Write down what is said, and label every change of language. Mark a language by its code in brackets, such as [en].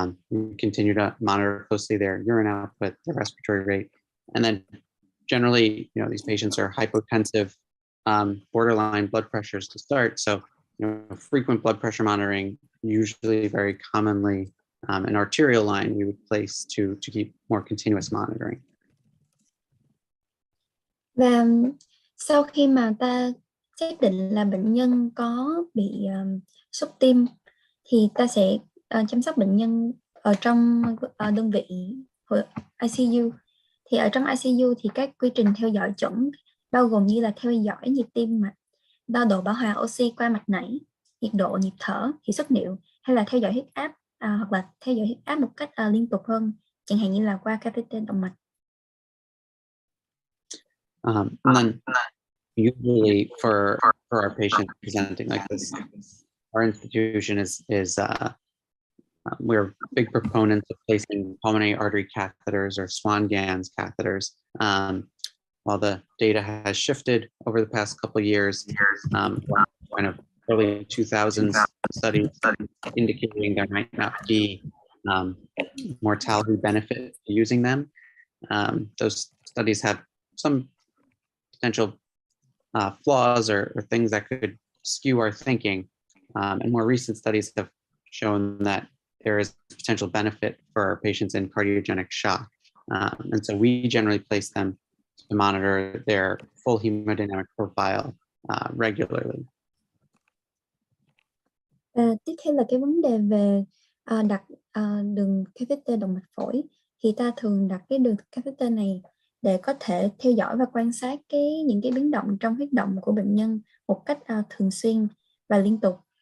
[en] We continue to monitor closely their urine output, their respiratory rate, and then generally, these patients are hypotensive, borderline blood pressures to start. So, frequent blood pressure monitoring, usually very commonly an arterial line we would place to keep more continuous monitoring. [vi] Và sau khi mà ta xác định là bệnh nhân có bị sốc tim thì ta sẽ chăm sóc bệnh nhân ở trong đơn vị ICU. Thì ở trong ICU thì các quy trình theo dõi chuẩn bao gồm như là theo dõi nhịp tim mạch, đo độ bão hòa oxy qua mạch nảy, nhiệt độ, nhịp thở, hiệu suất niệu, hay là theo dõi huyết áp hoặc là theo dõi huyết áp một cách liên tục hơn, chẳng hạn như là qua catheter động mạch. [en] And then usually for our patients presenting like this, our institution is we're big proponents of placing pulmonary artery catheters or Swan-Ganz catheters. While the data has shifted over the past couple of years, kind of early 2000s studies indicating there might not be mortality benefit to using them. Those studies have some potential flaws or things that could skew our thinking. And more recent studies have shown that there is potential benefit for our patients in cardiogenic shock. And so we generally place them to monitor their full hemodynamic profile regularly. [vi] Tiếp theo là cái vấn đề về đặt đường catheter động mạch phổi. Thì ta thường đặt cái đường catheter này để có thể theo dõi và quan sát những cái biến động trong huyết động của bệnh nhân một cách thường xuyên và liên tục.